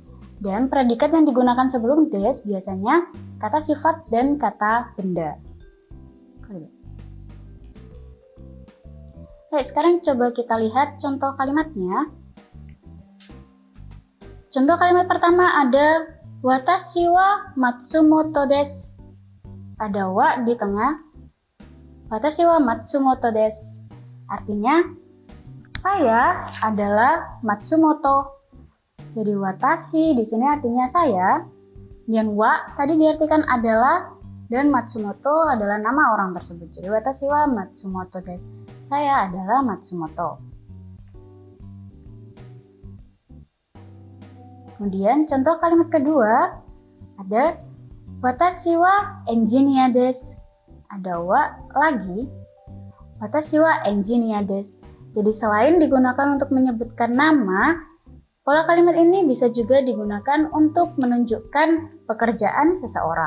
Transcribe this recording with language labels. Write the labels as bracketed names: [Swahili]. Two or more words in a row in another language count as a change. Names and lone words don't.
[Indonesian] Dan predikat yang digunakan sebelum des biasanya kata sifat dan kata benda. Baik, sekarang coba kita lihat contoh kalimatnya. Contoh kalimat pertama ada [Japanese] watashi wa Matsumoto desu. [Indonesian] Ada wa di tengah. [Japanese] Watashi wa Matsumoto desu. [Indonesian] Artinya, saya adalah Matsumoto. Jadi watashi di sini artinya saya. Dan wa tadi diartikan adalah, dan Matsumoto adalah nama orang tersebut. Jadi [Japanese] watashi wa Matsumoto desu. [Indonesian] Saya adalah Matsumoto. Kemudian contoh kalimat kedua ada [Japanese] 私はエンジニアです. [Indonesian] Ada wa lagi. [Japanese] 私はエンジニアです. [Indonesian] Jadi selain digunakan untuk menyebutkan nama, pola kalimat ini bisa juga digunakan untuk menunjukkan pekerjaan seseorang.